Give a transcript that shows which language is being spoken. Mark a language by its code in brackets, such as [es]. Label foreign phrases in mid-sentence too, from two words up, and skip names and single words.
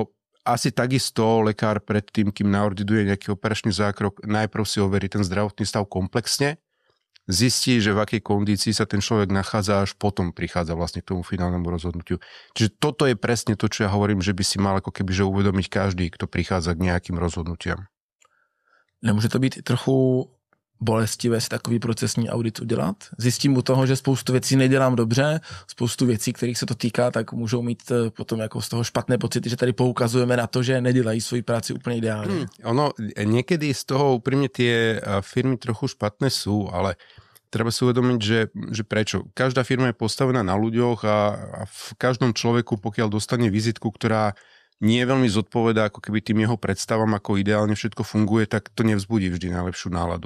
[sk] Ako asi takisto lekár predtým, kým naordinuje nejaký operačný zákrok, najprv si overí ten zdravotný stav komplexne, zistí, že v akej kondícii sa ten človek nachádza, až potom prichádza vlastne k tomu finálnemu rozhodnutiu. Čiže toto je presne to, čo ja hovorím, že by si mal ako keby že uvedomiť každý, kto prichádza k nejakým rozhodnutiam. [cs] Nemůže to být i trochu bolestivé si takový procesní audit udělat? Zjistím u toho, že spoustu věcí nedělám dobře, spoustu věcí, kterých se to týká, tak můžou mít potom jako z toho špatné pocity, že tady poukazujeme na to, že nedělají svoji práci úplně ideálně. [sk] Ono, niekedy z toho úprimne tie firmy trochu špatné sú, ale treba si uvedomiť, že prečo. Každá firma je postavená na ľuďoch a v každom človeku, pokiaľ dostane vizitku, ktorá nie veľmi zodpovedá ako keby tým jeho predstavám, ako ideálne všetko funguje, tak to nevzbudí vždy najlepšiu náladu.